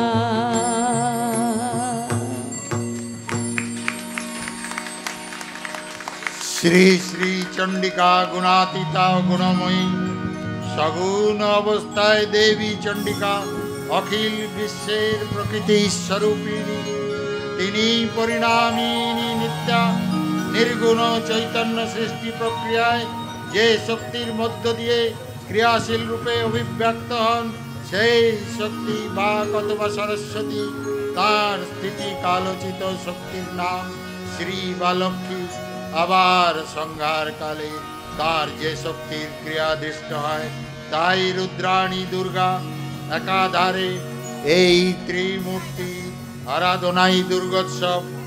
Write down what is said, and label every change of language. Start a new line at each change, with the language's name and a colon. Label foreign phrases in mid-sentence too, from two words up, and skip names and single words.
Bangla: শ্রী শ্রী চণ্ডিকা গুণাতীতা গুণময়ী সগুণ অবস্থায় দেবী চণ্ডিকা অখিল বিশ্বের প্রকৃতি স্বরূপিণী তিনি পরিণামিনী নিত্যা নির্গুণ চৈতন্য সৃষ্টি প্রক্রিয়ায় যে শক্তির মধ্য দিয়ে ক্রিয়াশীল রূপে অভিব্যক্ত হন সেই শক্তি বা কতবা সরস্বতী, তার স্থিতি কালোচিত শক্তির নাম শ্রী বা লক্ষ্মী। আবার সংহার কালে তার যে শক্তির ক্রিয়া দৃষ্ট হয় তাই রুদ্রাণী দুর্গা। একাধারে এই ত্রিমূর্তি আরাধনাই দুর্গোৎসব।